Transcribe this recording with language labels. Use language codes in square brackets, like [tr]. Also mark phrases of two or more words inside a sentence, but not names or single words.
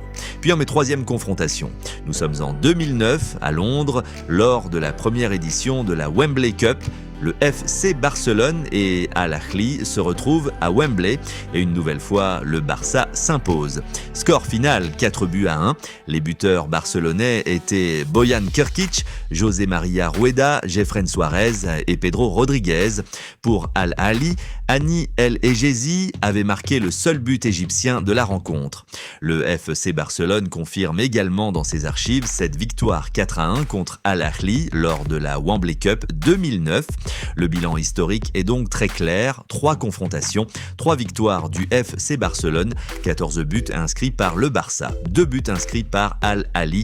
[fr] Puis en mes 3e confrontation, nous sommes en 2009 à Londres lors de la première édition de la Wembley Cup. Le FC Barcelone et Al Ahly se retrouvent à Wembley et une nouvelle fois, le Barça s'impose. Score final 4-1. Les buteurs barcelonais étaient Bojan Krkić, José María Rueda, Jefren Suárez et Pedro Rodríguez. Pour Al Ahly, Hani El Ejezi avait marqué le seul but égyptien de la rencontre. Le FC Barcelone confirme également dans ses archives cette victoire 4-1 contre Al Ahly lors de la Wembley Cup 2009. Le bilan historique est donc très clair, 3 confrontations, 3 victoires du FC Barcelone, 14 buts inscrits par le Barça, 2 buts inscrits par Al Ahly.